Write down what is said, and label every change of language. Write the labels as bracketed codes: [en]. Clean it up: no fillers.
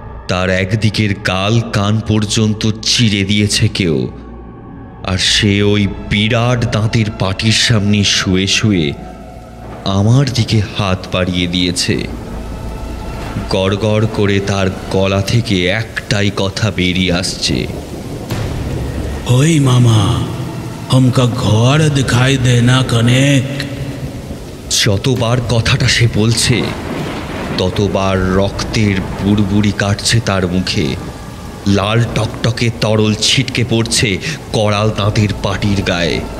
[bn] তার একদিকের গাল কান পর্যন্ত চিরে দিয়েছে কেউ, আর সে ওই বিরাট দাঁতের পাটির সামনে শুয়ে শুয়ে আমার দিকে হাত বাড়িয়ে দিয়েছে। গড়গড় করে তার গলা থেকে একটাই কথা বেরিয়ে আসছে, [hi] ओए मामा, हमका घर दिखाई देना कनेक। [bn] যতবার কথাটা সে বলছে ততবার রক্তের বুড়বুড়ি কাটছে তার মুখে। লাল টকটকে তরল ছিটকে পড়ছে করাল দাঁতের পাটির গায়ে।